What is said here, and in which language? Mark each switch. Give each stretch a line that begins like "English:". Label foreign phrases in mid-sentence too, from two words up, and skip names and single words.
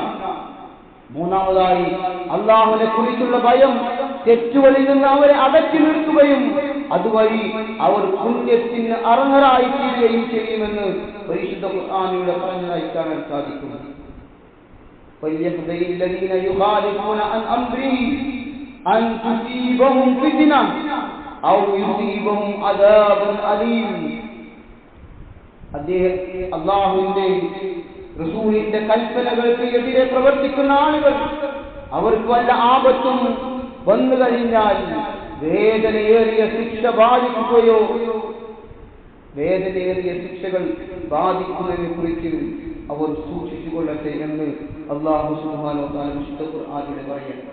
Malayalam: മൂന്നാമതായി അല്ലാഹുവിനെ കുറിച്ചുള്ള ഭയം തെറ്റുകളിൽ നിന്ന് അവരെ അകറ്റി നിർത്തുകയും അതുവഴി അവർ പുണ്യത്തിന് അർഹരായി തീരുകയും ചെയ്യുമെന്ന് പരിശുദ്ധ ഖുർആനിലൂടെ പറഞ്ഞതായി കാണാൻ സാധിക്കും.
Arabic: فليحذر الذين يخالفون عن أمره أن تصيبهم فتنة أو يصيبهم عذاب أليم.
Malayalam: അല്ലാഹുവിന്റെ റസൂലിന്റെ കൽപ്പനകൾക്ക് എതിരെ പ്രവർത്തിക്കുന്ന ആളുകൾ അവർക്ക് വല്ല ആപത്തും വന്നു കഴിഞ്ഞാൽ വേദനയേറിയ ശിക്ഷ ബാധിക്കുകയോ വേദനയേറിയ ശിക്ഷകൾ ബാധിക്കുന്നതിനെ കുറിച്ച് അവർ സൂക്ഷിച്ചുകൊള്ളട്ടെ എന്ന്
Arabic: الله سبحانه وتعالى
Malayalam: വിശുദ്ധ ഖുർആനിൽ പറയുന്നു.